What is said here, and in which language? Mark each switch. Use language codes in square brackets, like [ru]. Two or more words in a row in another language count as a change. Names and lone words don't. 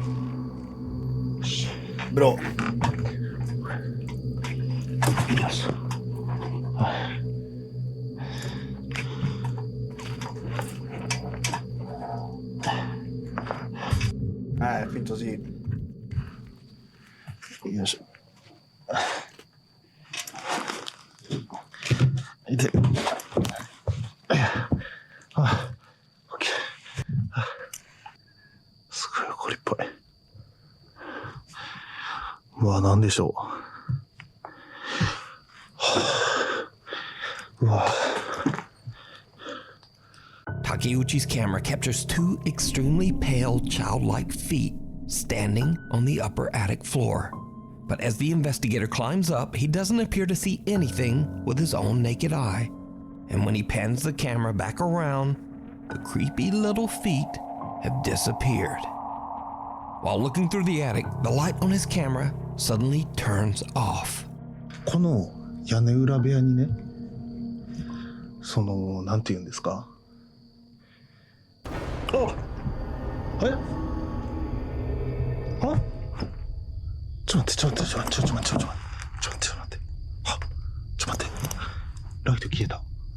[en] Bro. [it] Finto sì. [ja] よいしょ。痛い。あ、オッケー。すごい怒りっぽい。うわ、なんでしょう。うわ。 [en] Takeuchi's camera captures two extremely pale, childlike feet standing on the upper attic floor. But as the investigator climbs up, he doesn't appear to see anything with his own naked eye. And when he pans the camera back around, the creepy little feet have disappeared. While looking through the attic, the light on his camera suddenly turns off. [ja] この屋根裏部屋にね、なんて言うんですか？あ、え？あ？ちょっと待って。は、ちょっと待って。ライト消えた。